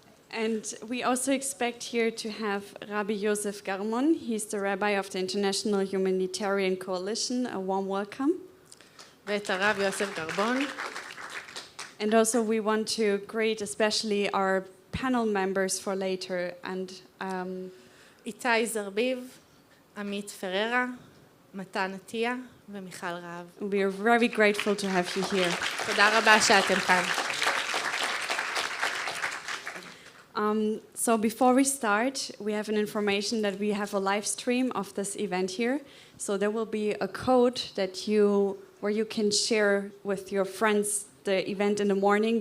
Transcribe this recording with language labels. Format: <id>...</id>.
<en>And we also expect here to have Rabbi Yosef Garmon. He's the rabbi of the International Humanitarian Coalition. A warm welcome.</en> <he>ואת הרב יוסף גרבון.</he> <en>And also we want to greet especially our panel members for later. And</en> <he>איתי זרביב, עמית פררה, מתן עטיה ומיכל רהב.</he> <en>we are very grateful to have you here.</en> <he>תודה רבה שאתם כאן.</he> <en>So before we start, we have an information that we have a live stream of this event here. So there will be a code where you can share with your friends the event in the morning.</en>